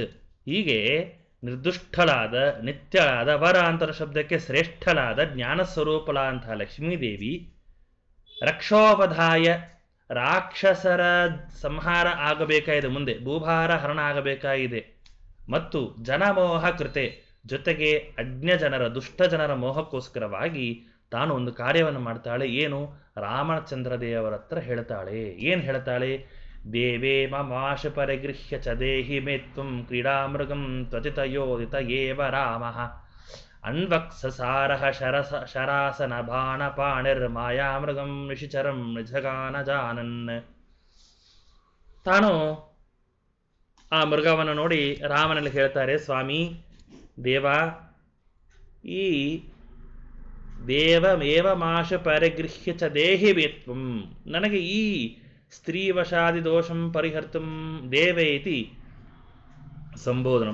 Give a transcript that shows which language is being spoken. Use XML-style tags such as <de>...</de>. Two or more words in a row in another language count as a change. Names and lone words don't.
<kn>ಹೀಗೆ ನಿರ್ದುಷ್ಟಳಾದ, ನಿತ್ಯಳಾದ, ವರ ಅಂತರ ಶಬ್ದಕ್ಕೆ ಶ್ರೇಷ್ಠಳಾದ ಜ್ಞಾನಸ್ವರೂಪಳಾಂತಹ ಲಕ್ಷ್ಮೀದೇವಿ ರಕ್ಷೋಪಧಾಯ, ರಾಕ್ಷಸರ ಸಂಹಾರ ಆಗಬೇಕಾಗಿದೆ, ಮುಂದೆ ಭೂಭಾರ ಹರಣ ಆಗಬೇಕಾಗಿದೆ, ಮತ್ತು ಜನಮೋಹ ಕೃತೆ, ಜೊತೆಗೆ ಅಜ್ಞ ಜನರ, ದುಷ್ಟ ಜನರ ಮೋಹಕ್ಕೋಸ್ಕರವಾಗಿ ತಾನು ಒಂದು ಕಾರ್ಯವನ್ನು ಮಾಡ್ತಾಳೆ. ಏನು? ರಾಮಚಂದ್ರ ದೇವರ ಹತ್ರ ಹೇಳ್ತಾಳೆ. ಏನು ಹೇಳ್ತಾಳೆ?</kn> <sa>ದೇವೇ ಮಮಾಶ ಪರಿಗೃಹ್ಯ ಚ ದೇಹಿ ಮೇ ತ್ವಂ ಕ್ರೀಡಾಮೃಗಂ ತ್ವಚಿತಯೋದಿತ ಏವ ರಾಮಃ ಅನ್ವಕ್ಸಸಾರಃ ಶರಾಸನ ಬಾಣ ಪಾಣಿರ್ಮಾಯಾಮೃಗಂ ನಿಶಿಚರಂ ನಿಜಗಾನ ಜಾನನ್.</sa> <kn>ತಾನು ಆ ಮೃಗವನ್ನು ನೋಡಿ ರಾಮನಲ್ಲಿ ಹೇಳ್ತಾರೆ, ಸ್ವಾಮಿ ದೇವ, ಈ</kn> <sa>ದೇವಮೇವ ಮಾಶ ಪರಿಗೃಹ್ಯ ಚ ದೇಹಿ ವೇತ್ವಂ,</sa> <kn>ನನಗೆ ಈ</kn> <sa>ಸ್ತ್ರೀವಶಾದಿ ದೋಷಂ ಪರಿಹರ್ತುಂ ದೇವೇತಿ ಸಂಬೋಧನ.</sa>